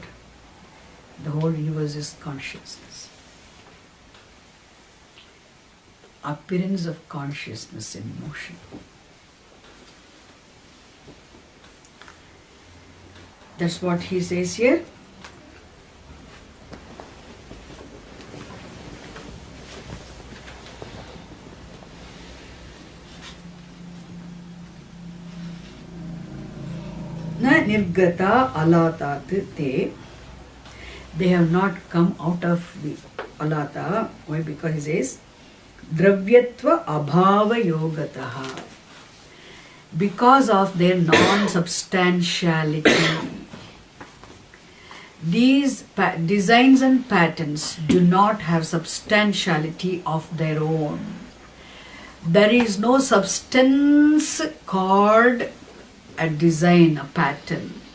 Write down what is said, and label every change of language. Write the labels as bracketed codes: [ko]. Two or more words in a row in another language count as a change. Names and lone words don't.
[en] The whole universe is consciousness. Appearance of consciousness in motion. That's what he says here. [sa] Na nirgata alatat te. [en] They have not come out of the alata. Why? Because he says [sa] dravyatva abhava yogataha. [en] Because of their non-substantiality. These designs and patterns do not have substantiality of their own. There is no substance called a design, a pattern.